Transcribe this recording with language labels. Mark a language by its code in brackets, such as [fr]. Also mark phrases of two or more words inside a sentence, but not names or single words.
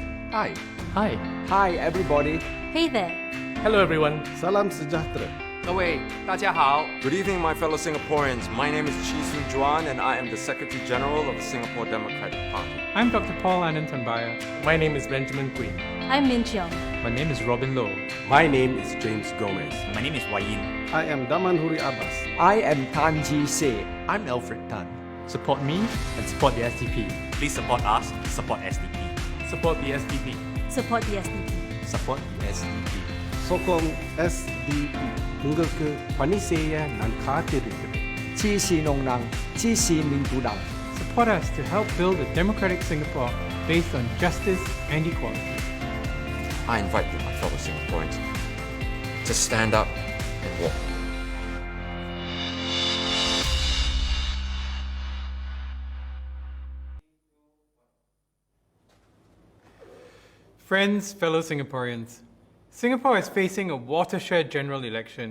[en] Hi. Hi. Hi, everybody. Hey there. Hello, everyone. [ms] Salam sejahtera. [zh] 各位大家好。 [en] Good evening, my fellow Singaporeans. My name is Chee Soon Juan, and I am the Secretary General of the Singapore Democratic Party. I'm Dr. Paul Anand Tambyah. My name is Benjamin Quinn. I'm Min Cheong. My name is Robin Low. My name is James Gomez. My name is Wayin. I am Daman Huri Abbas. I am Tan Ji Se. I'm Alfred Tan. Support me and support the SDP. Please support us, support SDP. Support the SDP. Support the SDP. Support the SDP. [ms] Sokong SDP. [ta] உங்களுக்கு பணி செய்ய நான் காத்திருக்கிறேன். [zh] 支持農能，支持民主黨。 [en] Support us to help build a democratic Singapore based on justice and equality. I invite you, my fellow Singaporeans, to stand up and walk. Friends, fellow Singaporeans, Singapore is facing a watershed general election.